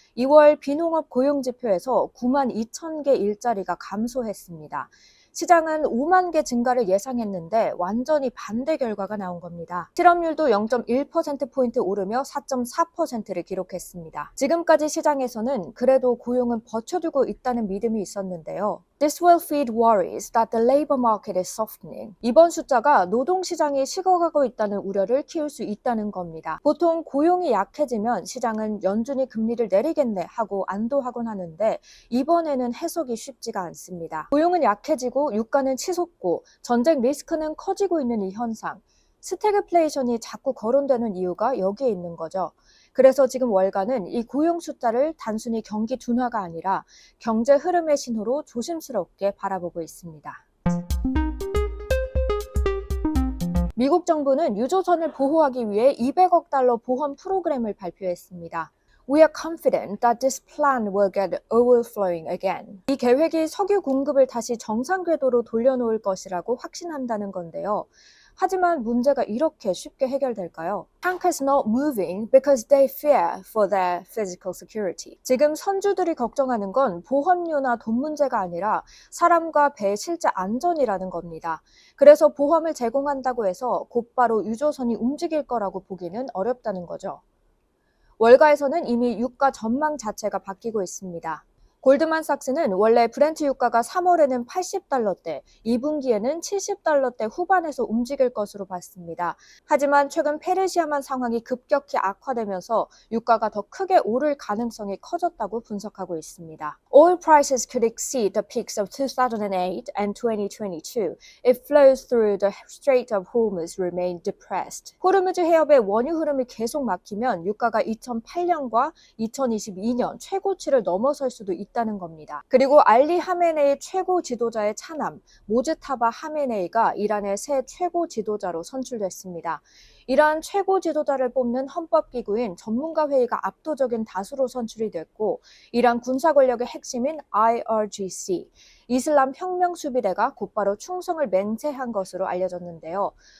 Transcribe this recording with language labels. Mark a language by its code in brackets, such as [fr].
[ko] 2월 비농업 고용지표에서 92,000개 일자리가 감소했습니다. 시장은 5만 개 증가를 예상했는데 완전히 반대 결과가 나온 겁니다. 실업률도 0.1%포인트 오르며 4.4%를 기록했습니다. 지금까지 시장에서는 그래도 고용은 버텨주고 있다는 믿음이 있었는데요. [en] This will feed worries that the labor market is softening. [ko] 이번 숫자가 노동시장이 식어가고 있다는 우려를 키울 수 있다는 겁니다. 보통 고용이 약해지면 시장은 연준이 금리를 내리겠네 하고 안도하곤 하는데 이번에는 해석이 쉽지가 않습니다. 고용은 약해지고 유가는 치솟고 전쟁 리스크는 커지고 있는 이 현상. 스태그플레이션이 자꾸 거론되는 이유가 여기에 있는 거죠. 그래서 지금 월가는 이 고용 숫자를 단순히 경기 둔화가 아니라 경제 흐름의 신호로 조심스럽게 바라보고 있습니다. 미국 정부는 유조선을 보호하기 위해 200억 달러 보험 프로그램을 발표했습니다. [en] We are confident that this plan will get overflowing again. [ko] 이 계획이 석유 공급을 다시 정상 궤도로 돌려놓을 것이라고 확신한다는 건데요. 하지만 문제가 이렇게 쉽게 해결될까요? [en] Tank is not moving because they fear for their physical security. [ko] 지금 선주들이 걱정하는 건 보험료나 돈 문제가 아니라 사람과 배의 실제 안전이라는 겁니다. 그래서 보험을 제공한다고 해서 곧바로 유조선이 움직일 거라고 보기는 어렵다는 거죠. 월가에서는 이미 유가 전망 자체가 바뀌고 있습니다. 골드만삭스는 원래 브렌트 유가가 3월에는 80달러대, 2분기에는 70달러대 후반에서 움직일 것으로 봤습니다. 하지만 최근 페르시아만 상황이 급격히 악화되면서 유가가 더 크게 오를 가능성이 커졌다고 분석하고 있습니다. [en] Oil prices could exceed the peaks of 2008 and 2022 if flows through the Strait of Hormuz remain depressed. [ko] 호르무즈 해협의 원유 흐름이 계속 막히면 유가가 2008년과 2022년 최고치를 넘어설 수도 있다는 겁니다. 그리고 알리 하메네이 최고 지도자의 차남 모즈타바 하메네이가 이란의 새 최고 지도자로 선출됐습니다. 이란 최고 지도자를 뽑는 헌법기구인 전문가회의가 압도적인 다수로 선출이 됐고 이란 군사 권력의 핵심인 IRGC, 이슬람 혁명수비대가 곧바로 충성을 맹세한 것으로 알려졌는데요.